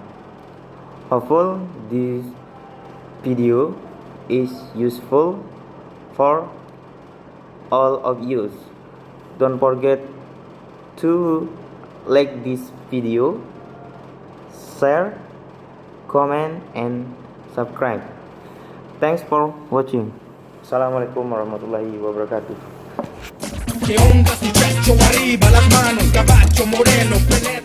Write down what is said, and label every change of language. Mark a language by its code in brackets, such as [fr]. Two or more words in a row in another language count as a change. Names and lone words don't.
[en] Hopefully this video is useful for all of you. Don't forget to like this video, share, comment and subscribe. Thanks for watching. [ar] السلام عليكم ورحمة الله وبركاته. [es] Que ondas y pecho arriba, las manos, caballo moreno, pelea.